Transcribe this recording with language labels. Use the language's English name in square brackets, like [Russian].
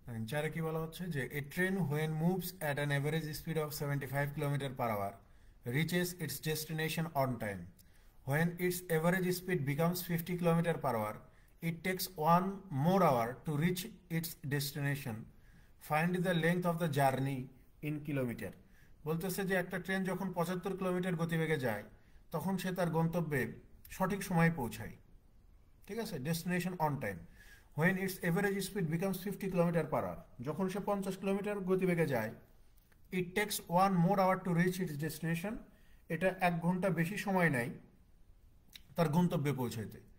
[Bangla] চারে কি বলা হচ্ছে যে [English] A train when moves at an average speed of 75 kilometre per hour reaches its destination on time. When its average speed becomes 50 kilometers per hour, it takes 1 more hour to reach its destination. Find the length of the journey in kilometer. [Bangla] বলতেছে যে একটা train যখন 75 kilometre গতিবেগে যায় তখন সে তার গন্তব্যে সঠিক সময়ে পৌঁছায়, ঠিক আছে, [English] Destination on time. When its average speed becomes 50 kilometre per hour, [Bangla] যখন সে 50 কিলোমিটার গতিবেগে যায়, [English] it takes 1 more hour to reach its destination. [Bangla] এটা 1 ঘন্টা বেশি সময় নেয় তার গন্তব্যে পৌঁছাইতে।